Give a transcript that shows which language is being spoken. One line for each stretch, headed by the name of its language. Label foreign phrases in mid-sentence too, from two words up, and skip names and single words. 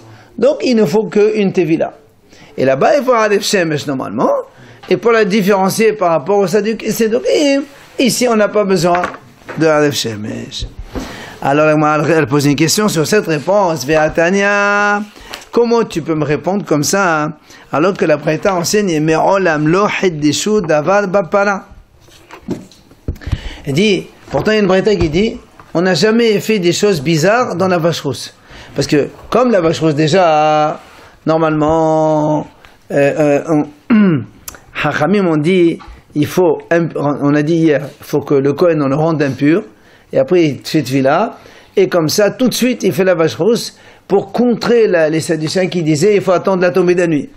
French: Donc il ne faut qu'une tevila. Et là-bas il faut
Hebrew: Aref Shemesh
French: normalement. Et pour la différencier par rapport au Sadukim, ici on n'a pas besoin de
Hebrew: Aref Shemesh.
French: Alors elle pose une question sur cette réponse. Ve'atania. Comment tu peux me répondre comme ça, hein, alors que la Braïta enseigne
Hebrew: Me'olam lo hiddishu davar bapara.
French: Elle dit, pourtant il y a une Braïta qui dit, on n'a jamais fait des choses bizarres dans la vache rousse. Parce que, comme la vache rousse déjà, normalement, Hachamim ont dit, on a dit hier, il faut que le Kohen on le rende impur, et après il fait Tvila, et comme ça, tout de suite, il fait la vache rousse, pour contrer les Sadducéens qui disaient il faut attendre la tombée de la nuit.